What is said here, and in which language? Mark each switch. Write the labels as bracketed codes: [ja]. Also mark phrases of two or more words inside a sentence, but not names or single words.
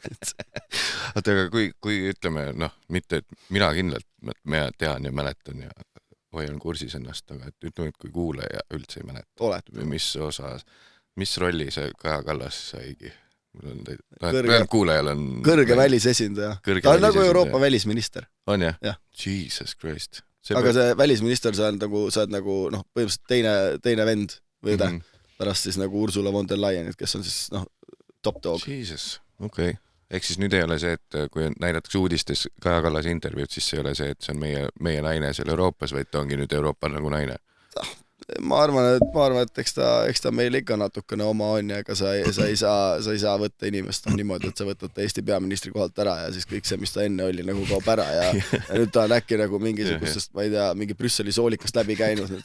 [et] Aga kui ütleme, mitte, et mina kindlalt tean ja mäletan ja hoian kursis ennast, aga et ütleme, et kui kuulaja üldse ei mäleta, mis rolli see Kaja Kallas saigi? Kuulajal on kõrge välisesindaja. Ta on nagu Euroopa välisminister. On jah? Jesus Christ. Aga see välisminister, sa oled nagu põhimõtteliselt teine vend või pärast siis nagu Ursula von der Leyenit, kes on siis [en] top dog. [et] Jesus, okei. Ehk siis nüüd ei ole see, et kui näidatakse uudistes Kaja Kallase intervjuud, siis ei ole see, et see on meie naine seal Euroopas, vaid ta ongi nüüd Euroopa nagu naine. Ma arvan, et eks ta meil ikka natukene oma on ja ega sa ei saa võtta inimest niimoodi, et sa võtad Eesti peaministri kohalt ära ja siis kõik see, mis ta enne oli, nagu kaob ära ja nüüd ta on äkki nagu mingisugustest, ma ei tea, mingi Brüsseli soolikast läbi käinud,